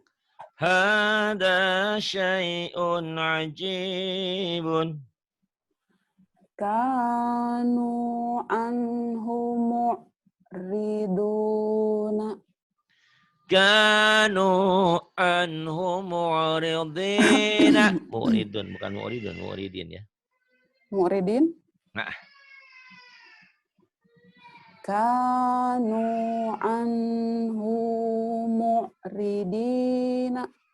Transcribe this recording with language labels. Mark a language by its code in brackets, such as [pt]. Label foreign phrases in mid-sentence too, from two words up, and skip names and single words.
[ar] هذا شيء عجيب. كانوا عنه معرضون. كانوا عنه معرضين. Mu'ridun, bukan mu'ridun, mu'ridin ya. Mu'ridin? [id] Nah. [ar] كانوا عنه معرضين.